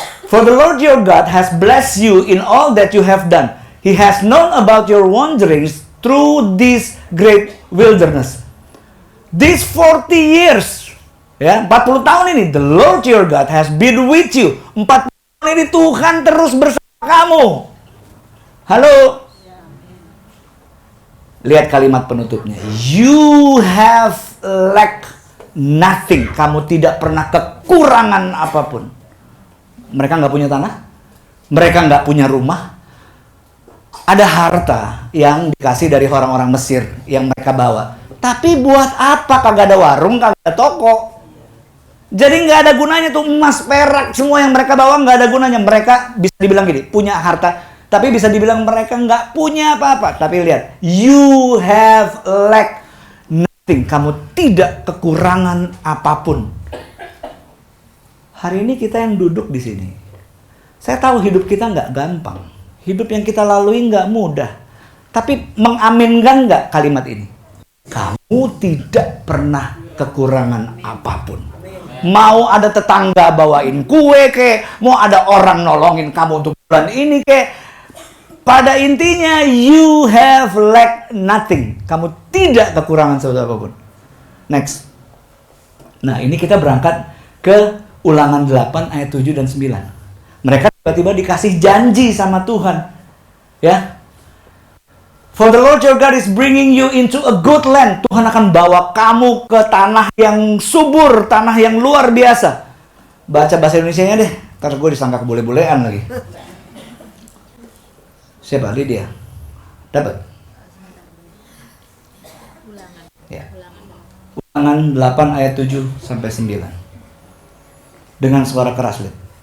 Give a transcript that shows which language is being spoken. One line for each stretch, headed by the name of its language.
English: For the Lord your God has blessed you in all that you have done. He has known about your wanderings through this great wilderness. These 40 years.
Indonesian: Ya, 40 tahun ini.
English: The Lord your God has been with you.
Indonesian: 40 ini Tuhan terus bersama kamu. Halo. Lihat kalimat penutupnya.
English: You have lack nothing.
Indonesian: Kamu tidak pernah kekurangan apapun. Mereka nggak punya tanah. Mereka nggak punya rumah. Ada harta yang dikasih dari orang-orang Mesir yang mereka bawa. Tapi buat apa? Kagak ada warung, kagak ada toko. Jadi nggak ada gunanya tuh emas, perak, semua yang mereka bawa nggak ada gunanya. Mereka bisa dibilang gini, punya harta, tapi bisa dibilang mereka nggak punya apa-apa. Tapi lihat,
English: you have lack nothing.
Indonesian: Kamu tidak kekurangan apapun. Hari ini kita yang duduk di sini, saya tahu hidup kita nggak gampang. Hidup yang kita lalui nggak mudah. Tapi mengaminkan nggak kalimat ini? Kamu tidak pernah kekurangan apapun. Mau ada tetangga bawain kue kek, mau ada orang nolongin kamu untuk bulan ini kek. Pada intinya
English: you have lack nothing.
Indonesian: Kamu tidak kekurangan sesuatu apapun.
English: Next.
Indonesian: Nah, ini kita berangkat ke Ulangan 8 ayat 7 dan 9. Mereka tiba-tiba dikasih janji sama Tuhan. Ya.
English: For the Lord your God is bringing you into a good land.
Indonesian: Tuhan akan bawa kamu ke tanah yang subur, tanah yang luar biasa. Baca bahasa Indonesianya deh, ntar gue disangka kebule-bulean lagi. Siapa? Lydia? Dapat? Ya. Ulangan 8 ayat 7 sampai 9. Dengan suara keras, lihat.